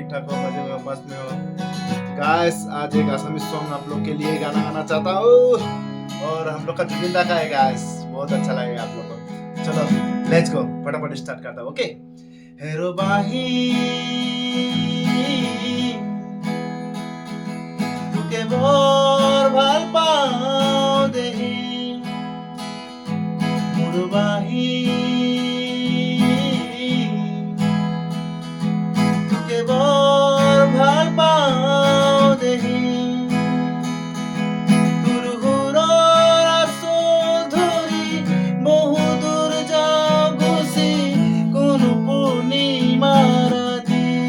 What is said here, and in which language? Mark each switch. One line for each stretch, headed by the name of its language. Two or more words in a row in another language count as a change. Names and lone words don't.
Hindi: ठीक ठाक हो, मजे में हो, मस्त में हो? गाइस, आज एक
English: Assamese song
Hindi: आप लोग के लिए गाना गाना चाहता हूँ और हम लोग का जुबिंदा का है गाइस। बहुत अच्छा लगेगा आप लोग को। चलो
English: let's go,
Hindi: फटाफट स्टार्ट करता हूँ। ओके।
Assamese: হেৰ' বাঁহী তোক বৰ ভাল পাও দেহি মুরবাহি তুকে বৰ ভাল পাও দেহি তোৰ হুৰৰ আঁচল ধৰি বহুদূৰ যাওঁ গুচি কোনো পূৰ্ণিমাৰ ৰাতি